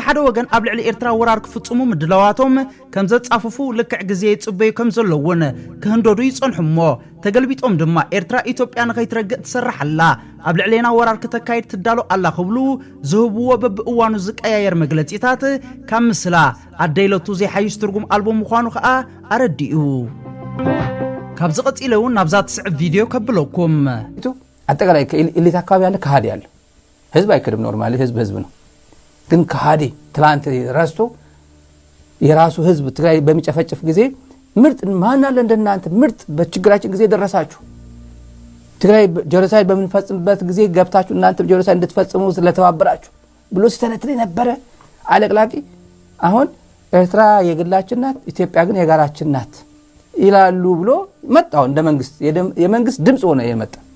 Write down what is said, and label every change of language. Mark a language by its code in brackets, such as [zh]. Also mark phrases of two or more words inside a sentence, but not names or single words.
[ti] ሓደ ወገን ኣብ ልዕሊ ኤርትራ ወራር ክፍጽሙ ምድላዋቶም ከም ዘጻፈፉ ልክዕ ግዜ ይጽበዩ ከም ዘለውን ክህንደዱ ይጸንሑሞ ተገልቢጦም ድማ ኤርትራ ኢትዮጵያ ንኸይትረግእ ትሰርሓላ ኣብ ልዕሊና ወራር ከተካይድ ትዳሎ ኣላ ክብሉ ዝህብዎ በብእዋኑ ዝቀያየር መግለጺታት ካብ ምስላ ኣደይለቱ ዘይሓይሽ ትርጉም ኣልቦ ምዃኑ ከዓ ኣረዲኡ ካብ ዝቐጺለውን ናብዛ ትስዕብ ቪድዮ ከብለኩም [am] አጠቃላይ ኢሊት አካባቢ ያለ ከሃዲ ያለ ህዝብ አይከድም ኖርማሊ ህዝብ ነው ግን ከሃዲ ትላንት ረስቶ የራሱ ህዝብ ትግራይ በሚጨፈጭፍ ጊዜ ምርጥ ማን አለ እንደናንተ ምርጥ በችግራችን ጊዜ ደረሳችሁ ትግራይ ጀኖሳይድ በምንፈጽምበት ጊዜ ገብታችሁ እናንተ ጀኖሳይድ እንድትፈጽሙ ስለተባበራችሁ ብሎ ሲተነትል ነበር አለቅላቂ አሁን ኤርትራ የግላችን ናት ኢትዮጵያ ግን የጋራችን ናት ይላሉ ብሎ መጣው እንደ መንግስት የመንግስት ድምጽ ሆነ የመጣ